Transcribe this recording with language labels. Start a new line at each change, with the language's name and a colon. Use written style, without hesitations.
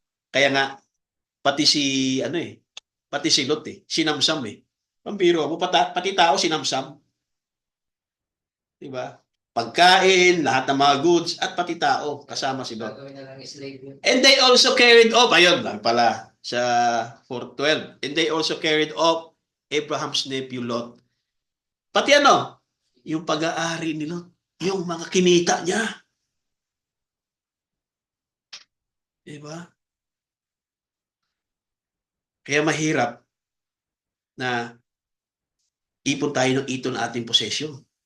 Filipino: Kaya nga, pati si, pati si Lot sinamsam Pambiro mo, pati tao sinamsam. Di ba? Pagkain, lahat ng mga goods, at pati tao, kasama si Lot.
English: And they also carried off,
Filipino: ayun lang pala, sa 4:12.
English: And they also carried off Abraham's nephew Lot.
Filipino: Pati yung pag-aari ni Lot, yung mga kinita niya. Diba? Kaya mahirap na ipon tayo ng ito na ating posesyon.